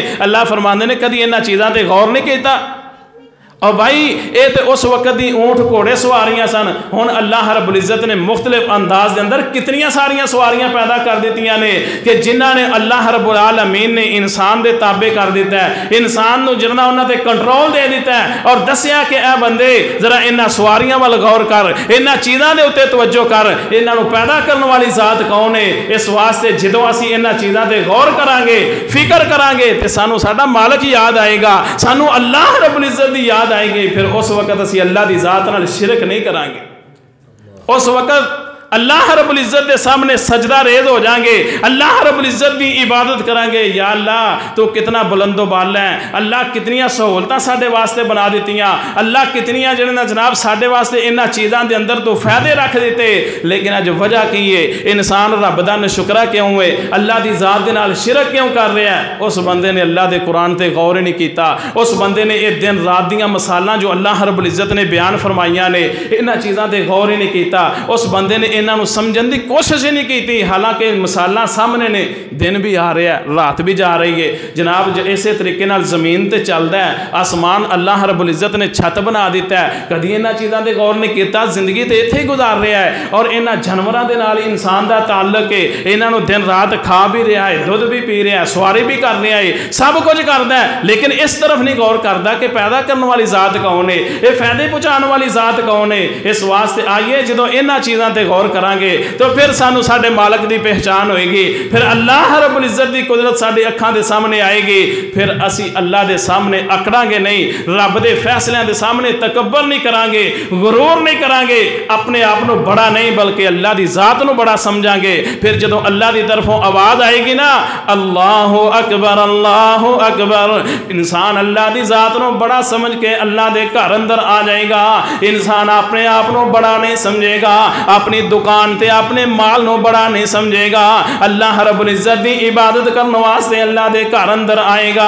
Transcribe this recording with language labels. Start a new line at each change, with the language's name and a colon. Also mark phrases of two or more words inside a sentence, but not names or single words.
Punjabi: اللہ فرماندے نے کدی انہاں چیزاں تے غور نہیں کیتا؟ اور بھائی اے تے اس وقت دی اونٹ گھوڑے سواریاں سن، ہن اللہ رب العزت نے مختلف انداز دے اندر کتنیاں ساریاں سواریاں پیدا کر دیتیاں نے کہ جنہاں نے اللہ رب العالمین نے انسان دے تابع کر دیتا ہے، انسان نو جرنا انہاں تے کنٹرول دے دیتا ہے اور دسیا کہ اے بندے ذرا انہاں سواریاں وال غور کر، انہاں چیزاں دے اوتے توجہ کر، انہاں نو پیدا کرنے والی ذات کون ہے۔ اس واسطے جدوں اسی انہاں چیزاں تے غور کران گے، فکر کران گے تے سانو ساڈا مالک یاد آئے گا، سانو اللہ رب العزت دی یاد آئے گی، پھر اس وقت اسی اللہ دی ذات نال شرک نہیں کران گے، اس وقت اللہ رب العزت دے سامنے سجدہ ریز ہو جائیں گے، اللہ رب العزت دی عبادت کریں گے۔ یا اللہ تو کتنا بلند و بالا ہے، اللہ کتنیاں سہولتاں ساڈے واسطے بنا دیتیاں، اللہ کتنیاں جناب ساڈے واسطے انہاں چیزاں دے اندر تو فائدے رکھ دیتے، لیکن اج وجہ کی ہے انسان رب دا ناشکرا کیوں ہے، اللہ دی ذات دے نال شرک کیوں کر رہا ہے؟ اس بندے نے اللہ دے قرآن تے غور ہی نہیں کیتا، اس بندے نے یہ دن رات دیاں مثالاں جو اللہ رب العزت نے بیان فرمائیاں نے انہاں چیزاں تے غور ہی نہیں کیتا، اس بندے نے انہاں نو سمجھن دی کوشش ہی نہیں کیتی، حالانکہ مثالاں سامنے نے، دن بھی آ رہا ہے رات بھی جا رہی ہے جناب، اسی طریقے نال زمین تے چلدا ہے، آسمان اللہ رب العزت نے چھت بنا دیتا ہے، کدی انہاں چیزاں تے غور نہیں کیتا، زندگی تے ایتھے ہی گزار رہا ہے اور انہاں جانوراں دے نال انسان دا تعلق ہے، انہاں نو دن رات کھا بھی رہا ہے، دودھ بھی پی رہا ہے، سواری بھی کر رہا ہے، سب کچھ کردا ہے، لیکن اس طرف نہیں غور کردا کہ پیدا کرنے والی ذات کون ہے، یہ فائدے پہنچانے والی ذات کون ہے۔ اس واسطے آئیے جدوں انہاں چیزاں تے غور کران گے تو پھر سانو ساڈے مالک دی پہچان ہوئے گی، پھر اللہ رب العزت دی قدرت ساڈے اکھاں دے سامنے آئے گی، پھر اسی اللہ دے سامنے اکڑاں گے نہیں، رب دے فیصلے دے سامنے تکبر نہیں کران گے، غرور نہیں کران گے، اپنے آپ نو بڑا نہیں بلکہ اللہ دی ذات نو بڑا سمجھاں گے۔ پھر جدوں اللہ دی طرفوں آواز آئے گی نا
Arabic: اللہ اکبر،
Punjabi: انسان اللہ دی ذات نو بڑا سمجھ کے اللہ دے گھر اندر آ جائے گا، انسان اپنے آپ نو بڑا نہیں سمجھے گا، اپنی دکان تے اپنے مال نو بڑا نہیں سمجھے گا، اللہ رب العزت دی عبادت کرنے واسطے اللہ دے گھر اندر آئے گا۔